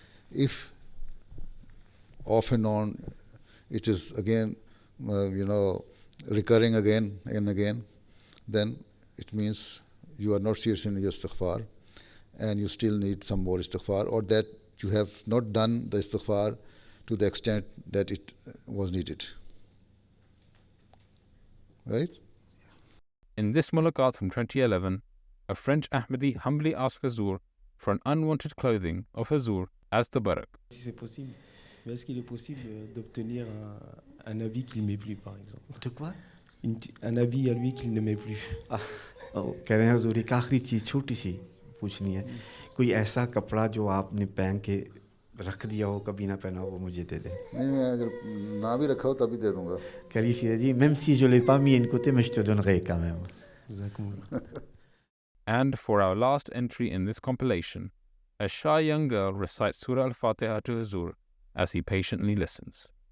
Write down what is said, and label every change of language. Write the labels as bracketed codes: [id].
[en] If off and on it is again recurring again and again, then it means you are not serious in your istighfar and you still need some more istighfar, or that you have not done the istighfar to the extent that it was needed. Right? In this mulaqat from 2011, a French Ahmadi humbly asked Hazur for an unwanted clothing of Hazur as the barak. [fr] Si c'est possible. Mais est-ce qu'il est possible d'obtenir un habit qu'il ne met plus, par exemple? De quoi? Un habit à lui qu'il ne met plus. [ur] کہہ رہے ہیں حضور ایک آخری چیز چھوٹی سی پوچھنی ہے, کوئی ایسا کپڑا جو آپ نے پہن کے رکھ دیا ہو کبھی نہ پہنا ہو وہ مجھے دے دیں. نہیں, میں اگر نہ بھی رکھا ہو تبھی دے دوں گا. [fr] Qualifié dit même si je l'ai pas mis de côté mais je te donnerai quand même. [en] And for our last entry in this compilation, a shy young girl recites Surah Al-Fatiha to Huzur as he patiently listens.